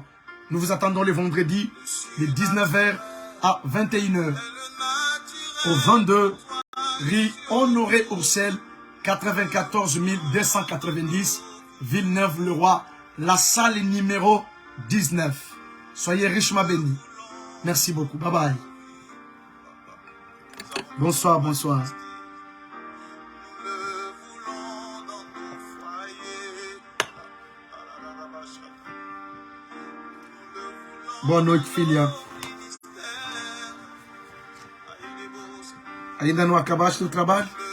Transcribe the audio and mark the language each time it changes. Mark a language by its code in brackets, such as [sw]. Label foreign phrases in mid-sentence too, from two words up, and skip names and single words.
[fr] Nous vous attendons le vendredi de 19h à 21h au 22 rue Honoré-Ursel 94 290 Villeneuve-le-Roi, la salle numéro 19. Soyez richement bénis. Merci beaucoup. Bye bye. Bonsoir, bonsoir. [pt] Boa noite, filha. Ainda não acabaste o trabalho?